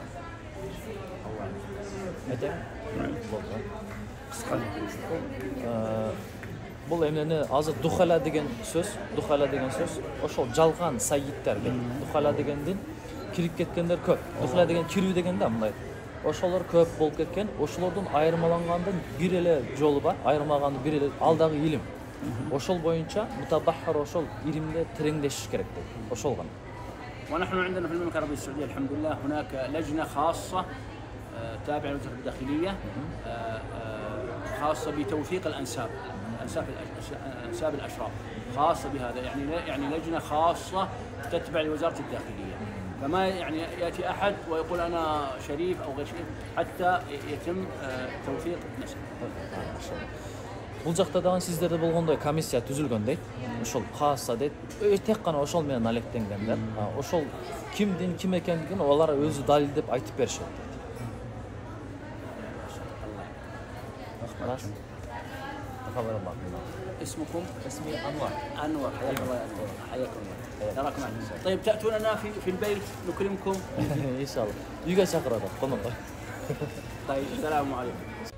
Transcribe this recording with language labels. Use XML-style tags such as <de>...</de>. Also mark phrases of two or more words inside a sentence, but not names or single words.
<ky>Бұл эмнени азыр духала деген сөз ошол жалган сайиттер. Духала дегенден кирип кеткендер көп. Духала деген кирүү деген да мындай. Ошолор көп болуп кеткен. Ошолордун айырмалангандын бир эле жолу бар. Айырмаганын бир эле алдагы илим. Ошол боюнча мутабаххир ошол илимде тереңдешиш керек дейт. Ошол гана.</ky> <ar>ونحن عندنا في المملكة العربية السعودية الحمد لله هناك لجنة خاصة تابعة لوزارة الداخلية خاصة بتوثيق الأنساب، أنساب الأشراف، خاصة بهذا، يعني لجنة خاصة تتبع لوزارة الداخلية. فما يعني ياتي احد ويقول انا شريف او غير شريف حتى يتم توثيق نسب.</ar> <ky>Бул жакта дагы сиздерде болгондой комиссия түзүлгөн дейт. Ошол каасса дейт. Тек гана ошол менен алектенгендер. Ошол кимдин ким экендигин алар өзү далилдеп айтып беришет дейт.</ky> <ar>خلاص. تقبل الله منا. اسمكم؟ اسمي انور. انور، حياك الله يا انور، حياكم الله. يراكم معنا. طيب تاتوننا في البيت نكرمكم. ان شاء الله.</ar> <ky>Үйгө чакырат. Конок.</ky> <ar>طيب السلام عليكم.</ar>